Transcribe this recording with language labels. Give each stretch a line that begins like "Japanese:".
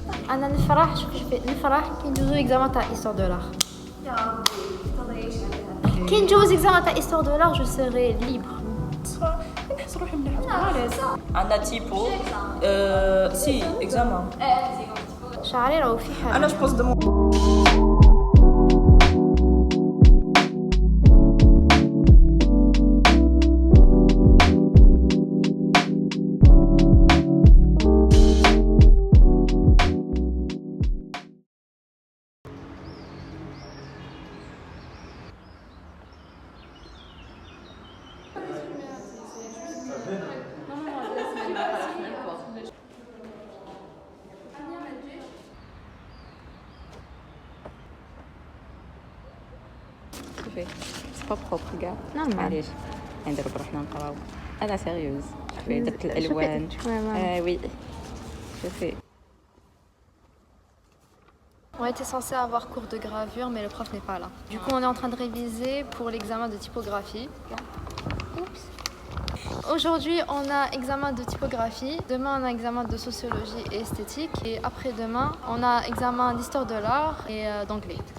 Arabic: أنا نفرح نفرح كي ندوزو إكزامان تاع histoire de l'art. كي ندوز إكزامان تاع
French: histoire de l'art, je serai libre.
Arabic: نحس روحي مليحة. عندنا تيبو سي إكزامان. شعري راهو في حاجة.
French: أنا جبوز دو سي با بروبر كاع نورمال.
Arabic: معليش نديرو بروحنا نقراو. انا سيريوز شوفي درت الالوان وي شوفي.
French: On était censé avoir cours de gravure, mais le prof n'est pas là. Du coup, on est en train de réviser pour l'examen de typographie. Oups. Aujourd'hui, on a examen de typographie. Demain, on a examen de sociologie et esthétique. Et après-demain, on a examen d'histoire de l'art et d'anglais.